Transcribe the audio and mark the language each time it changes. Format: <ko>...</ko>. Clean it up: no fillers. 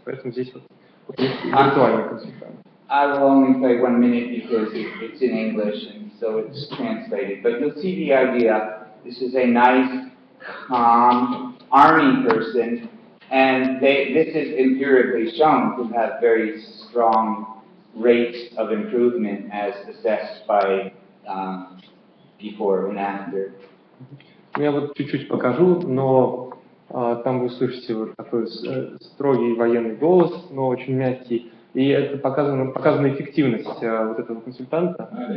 <ru>Поэтому здесь вот есть виртуальный консультант.</ru> <en>I will only play 1 minute because it's in English and so it's translated. But you'll see the idea. This is a nice, calm army person, and this is empirically shown to have very strong rates of improvement as assessed by before and after.</en> <ru>Я вот чуть-чуть покажу, но там вы услышите вот такой строгий военный голос, но очень мягкий. И это показана эффективность вот этого консультанта.</ru>